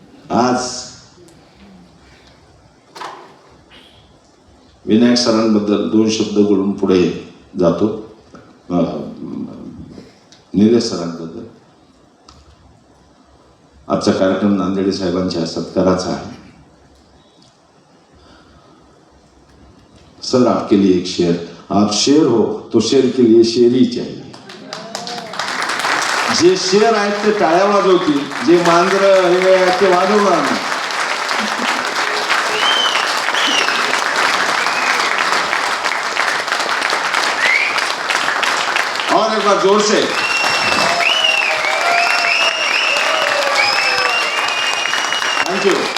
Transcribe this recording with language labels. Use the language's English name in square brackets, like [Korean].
[Marathi] आज विनायक सरांबद्दल 2 शब्द बोलून पुढे जातो. निलेश सरांबद्दल आजचा कार्यक्रम नांदेडे साहेबांच्या सत्काराचा आहे. [Hindi] सर, आपके लिए एक शेर. आप शेर हो तो शेर के लिए शेर ही चाहिए. [Marathi] जे शेर आहेत ते टाळ्या वाजवतील, जे मांजर हे आहेत ते वाजवणार नाही. [Hindi] और एक बार जोर से थँक्यू.